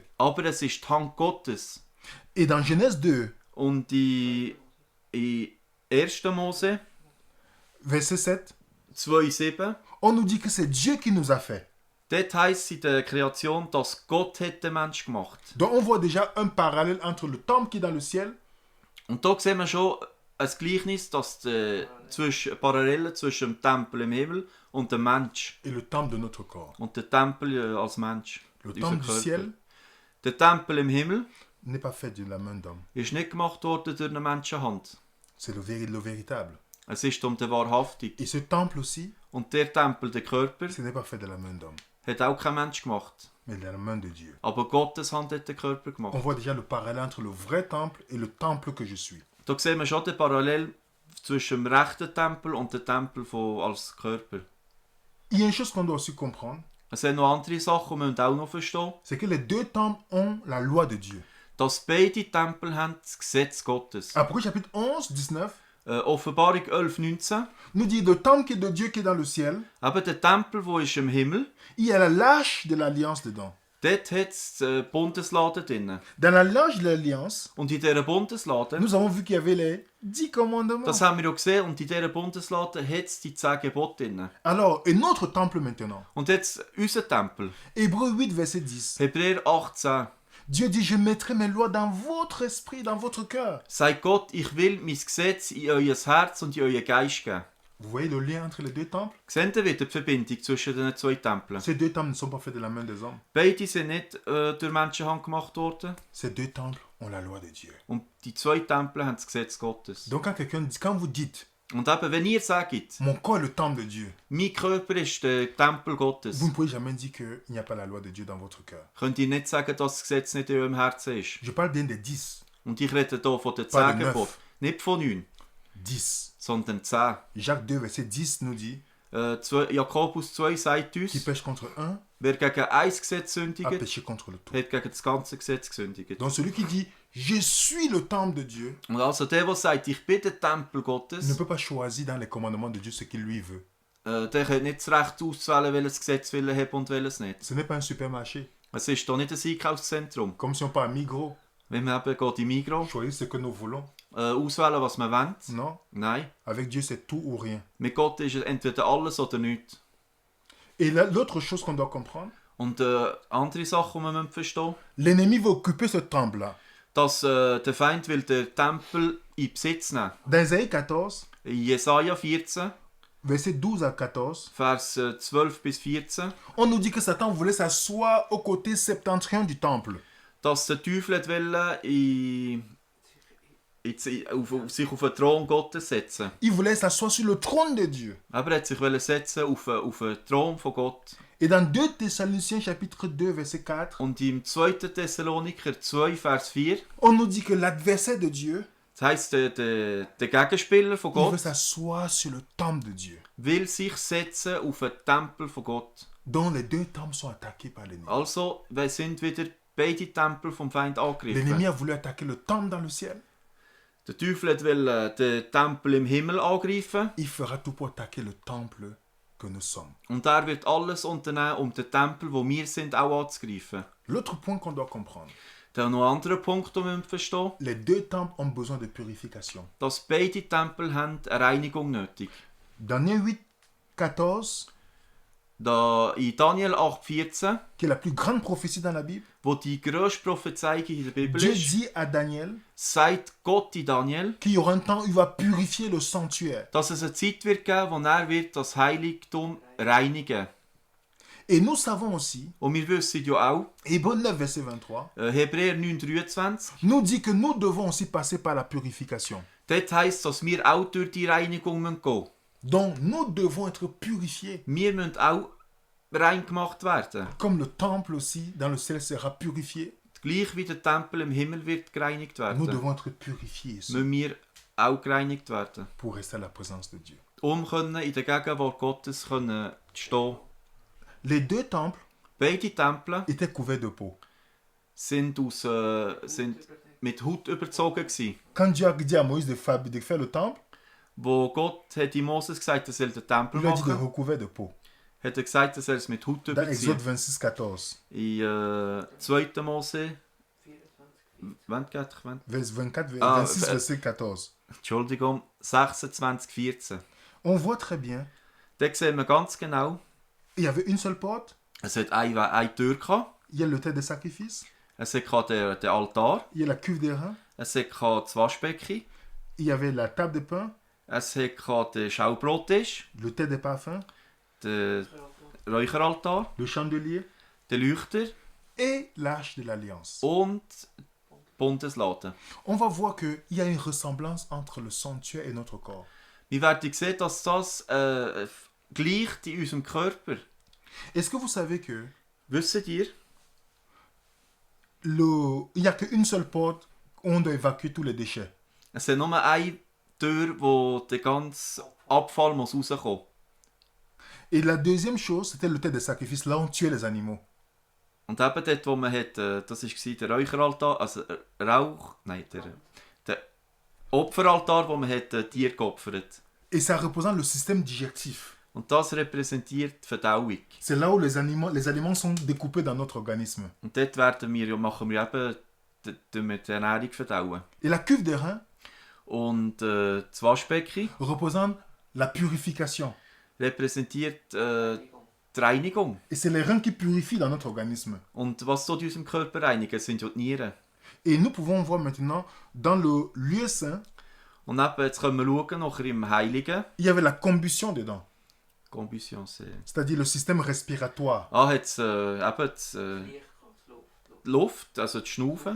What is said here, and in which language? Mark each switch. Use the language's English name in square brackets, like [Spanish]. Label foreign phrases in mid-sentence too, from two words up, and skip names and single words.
[German] Aber es ist die Hand Gottes. [French] Et dans Genèse 2, [German] Und in 1. Mose [French] verset 7, 2,7, on nous dit que c'est Dieu qui nous a fait. [German] dort heisst es in der Kreation, dass Gott hat den Mensch gemacht. [French] Donc on voit déjà un parallèle entre le temple qui est dans le ciel [German] Und da sehen wir schon ein Gleichnis, dass Parallelen zwischen dem Tempel im Himmel und dem Mensch. [French] et le temple de notre corps. [German] Und der Tempel als Mensch. [French] Le [German] unser [French] temple du [German] Körper. [French] ciel [German] Der Tempel im Himmel [French] n'est pas fait de la main d'homme. [German] ist nicht gemacht worden durch eine Menschenhand. [French] C'est le véritable. [German] Es ist um den wahrhaftig. [French] Et ce temple aussi, [German] Und der Tempel, der Körper, [French] ce n'est pas fait de la main d'homme, [German] hat auch kein Mensch gemacht. [French] mais de la main de Dieu. [German] Aber Gottes Hand hat den Körper [French] On [German] gemacht. [French] voit déjà le parallèle entre le vrai temple et le temple que je suis. [German] Da sehen wir schon den Parallel zwischen dem rechten Tempel und dem Tempel als Körper. [French] Il y a une chose qu'on doit aussi comprendre, [German] Es sind noch andere Sachen, die wir auch noch verstehen. [French] c'est que les deux temples ont la loi de Dieu. [German] Dass beide Tempel haben das Gesetz Gottes. [French] Apocalypse chapitre 11, 19, [German] Offenbarung 11, 19. [French] nous dit le temple qui est de Dieu qui est dans le ciel, [German] Eben der Tempel, der ist im Himmel, [French] il y a la lâche de l'alliance dedans. [German] Dort hat es Bundeslade drin. [French] Dans la l'Arche de l'Alliance, [German] Und in dieser Bundeslade, [French] nous avons vu qu'il y avait les 10 commandements. [German] das haben wir auch gesehen, und in dieser Bundeslade hat es die 10 Gebote drin. [French] Alors, et notre temple maintenant. [German] Und jetzt unser Tempel. [French] Hébreux 8, verset 10. [German] Hebräer 18. [French] Dieu dit, je mettrai mes lois dans votre esprit, dans votre cœur. [German] Sagt Gott, ich will mein Gesetz in euer Herz und in euren Geist geben. [French] Vous voyez le lien entre les deux temples? [German] Seht ihr wieder die Verbindung zwischen den 2 Tempeln? [French] Ces deux temples ne sont pas faits de la main des hommes. [German] Beide sind nicht durch Menschenhand gemacht worden. [French] Ces deux temples ont la loi de Dieu. [German] Und die 2 Tempel haben das Gesetz Gottes. [French] Donc quand vous dites, [German] Und eben, wenn ihr sagt, [French] mon corps est le temple de Dieu, [German] mein Körper ist der Tempel Gottes, [French] vous ne pouvez jamais dire qu'il n'y a pas la loi de Dieu dans votre cœur. [German] könnt ihr nicht sagen, dass das Gesetz nicht in eurem Herzen ist. [French] Je parle bien des 10. [German] Und ich rede hier von den [French] Pas 10 de [German] Geboten. Nicht von 9, 10. sondern 10. [French] Jacques 2, verset 10 nous dit, [German] Jakobus 2 sagt [French] qui [German] uns, [French] pêche contre un [German] wer gegen ein Gesetz [French] a [German] sündigt, [French] péché contre le tout. [German] hat gegen das ganze Gesetz gesündigt. [French] Donc celui qui dit, je suis le temple de Dieu, [German] Und also der sagt, ich bin der Tempel [French] ne [German] Gottes, [French] peut pas choisir dans les commandements de Dieu ce qu'il lui veut. [German] der hat nicht das Recht auszuwählen, welches Gesetz will er haben und welches nicht. [French] Ce n'est pas un supermarché. [German] Es ist hier nicht ein Einkaufszentrum. [French] Comme si on part à Migros, [German] Wenn wir eben geht in Migros, [French] choisir ce que nous voulons. [German] auswählen, was man will. [French] Non, [German] Nein. [French] avec Dieu c'est tout ou rien. [German] Mit Gott ist es entweder alles oder nichts. [French] Et l'autre chose qu'on doit comprendre, [German] Und andere Sachen, die man verstehen muss, [French] l'ennemi va occuper ce temple-là. [German] dass der Feind will den Tempel in Besitz nehmen. [French] Dans Isaïe 14, [German] In Jesaja 14, [French] verset 12 à 14, [German] Vers 12 bis 14, [French] on nous dit que Satan voulait s'asseoir au côté septentrion du temple. [German] dass der Teufel wollte sich auf den Thron Gottes setzen. [French] Il voulait s'asseoir sur le trône de Dieu. [German] Aber er hat sich setzen auf den Thron von Gott. [French] Et dans 2 Thessaloniciens chapitre 2 verset 4, [German] Und im 2. Thessaloniker 2, Vers 4, [French] on nous dit que l'adversaire de Dieu, [German] das heisst, der Gegenspieler von [French] il veut [German] Gott [French] s'asseoir sur le temple de Dieu, [German] will sich setzen auf den Tempel von Gott. [French] dont les deux temples sont attaqués par l'ennemi. [German] Also sind wieder beide Tempel vom Feind [French] L'ennemi [German] angegriffen. [French] a voulu attaquer le temple dans le ciel. [German] Der Teufel will den Tempel im Himmel angreifen. [French] Il fera tout pour attaquer le temple que nous sommes. [German] Und er wird alles unternehmen, den Tempel, wo wir sind, auch anzugreifen. [French] L'autre point qu'on doit comprendre, [German] Dann noch ein anderer Punkt, den wir verstehen. [French] les deux temples ont besoin de purification. [German] Dass beide Tempel haben eine Reinigung nötig. [French] Daniel 8, 14, [German] Da in Daniel 8,14, [French] qui est la plus grande prophétie dans la Bible, [German] wo die grösste Prophezeiung in der Bibel [French] Dieu [German] ist, [French] dit à Daniel [German] sagt Gott in Daniel, [French] qu'il y aura un temps où il va purifier le sanctuaire. [German] dass es eine Zeit wird geben, wo er wird das Heiligtum reinigen. [French] Et nous savons aussi, [German] Und wir wissen ja auch, [French] Hébreux 9, verset 23, [German] Hebräer 9,23, [French] nous dit que nous devons aussi passer par la purification. [German] dort heisst, dass wir auch durch die Reinigung gehen müssen. [French] Donc nous devons être purifiés, [German] Wir müssen auch rein gemacht werden. [French] comme le temple aussi dans le ciel sera purifié. [German] Gleich wie der Tempel im Himmel wird gereinigt [French] Nous [German] werden, [French] devons être purifiés ici [German] müssen wir auch gereinigt werden. [French] pour rester à la présence de Dieu. [German] Können in der Gegenwart Gottes können stehen. [French] Les deux temples [German] Beide Tempel [French] étaient couverts de peau. [German] sind mit Haut überzogen gewesen. [French] Quand Dieu a dit à Moïse de faire le temple, [German] Wo Gott hat in Moses gesagt, er soll den Tempel [French] il lui a dit de [German] machen, [French] recouvert de peau. [German] hat er gesagt, er soll es mit Haut [French] Dans Exode [German] überziehen. [French] 26, 14, [German] In 2. Mose 24, vers 24, Ah, [French] 26, verset 14. [German] Entschuldigung, 26, 14. [French] On voit très bien, [German] Da sehen wir ganz genau, [French] il y avait une seule porte, [German] es hat eine Tür gehabt, [French] il y a le terre de sacrifice, [German] es hat den Altar, [French] il y a la cuve des reins, [German] es hat das Waschbecken, [French] il y avait la table de pain, [German] es hat den Schaubrottisch, [French] le terre de parfum, [German] den Räucheraltar, [French] le chandelier [German] den Leuchter [French] et l'arche de l'alliance. [German] und die Bundeslade. [French] On va voir qu'il y a une ressemblance entre le sanctuaire et notre corps. [German] Wir werden sehen, dass das gleicht in unserem Körper. [French] Est-ce que vous savez que [German] Wisst ihr, [French] il n'y a qu'une seule porte où on doit évacuer tous les déchets? [German] es ist nur eine Tür, wo der ganze Abfall muss rauskommen. [French] Et la deuxième chose, c'était le terre de sacrifice, là où on tuait les animaux. [German] Und eben dort, wo man hat, das war der Räucheraltar, also der Opferaltar, wo man hat Tiere geopfert. [French] Et ça représente le système digestif. [German] Und das repräsentiert die Verdauung. [French] C'est là où les aliments sont découpés dans notre organisme. [German] Und dort machen wir eben die Ernährung verdauen. [French] Et la cuve des reins [German] Und das Waschbecken [French] représente la purification. [German] repräsentiert die Reinigung. [French] Et c'est les reins qui purifient dans notre organisme. [German] Und was tut unserem Körper reinigen, sind ja die Nieren. [French] Et nous pouvons voir maintenant, dans le lieu saint, [German] Und eben, jetzt können wir schauen, nachher im Heiligen. [French] il y avait la combustion dedans. Combustion, c'est... C'est-à-dire le système respiratoire. [German] Ah, hat es eben die Luft, also die Schnaufen.